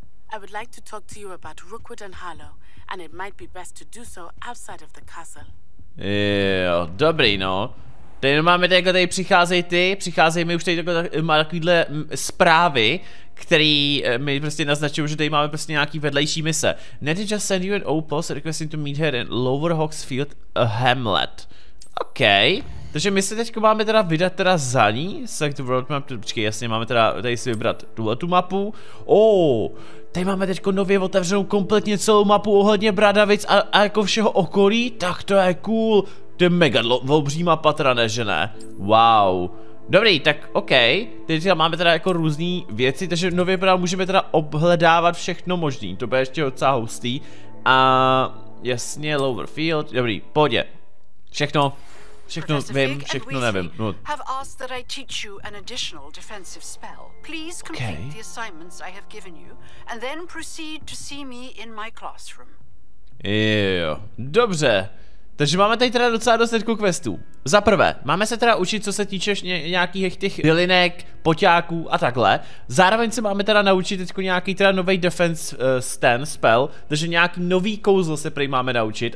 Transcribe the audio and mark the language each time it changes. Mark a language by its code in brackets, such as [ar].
[en] I would like to talk to you about Rookwood and Harlow, and it might be best to do so outside of the castle. [cs] Jo, dobrý no. Tady máme tady přicházejí mi už tady takovýhle zprávy, který mi prostě naznačují, že tady máme prostě nějaký vedlejší mise. [en] Netty just send you an outpost requesting to meet her in Lower Hogsfield, a hamlet. [cs] OK, takže my se teďko máme teda vydat teda za ní, [en] select the world map, [cs] počkej, jasně, máme teda tady si vybrat tuhletu mapu. Tady máme teďko nově otevřenou kompletně celou mapu ohledně Bradavic a jako všeho okolí, tak to je cool. To je mega obří mapa teda, ne, že ne? Wow. Dobrý, tak OK, teď máme teda jako různý věci, takže nově můžeme teda obhledávat všechno možný, to bude ještě docela hustý. A jasně, Lower Field, dobrý, pohodě. Všechno vím, všechno nevím. No. [en] Have asked that I teach you an additional defensive spell. Please complete the assignments I have given you and then proceed to see me in my classroom. [cs] Jo, dobře. Takže máme tady teda docela dost questů. Za prvé, máme se teda učit, co se týče nějakých těch bylinek, poťáků a takhle. Zároveň se máme teda naučit teďko nějaký teda nový defense spell, takže nějaký nový kouzlo se prý máme naučit.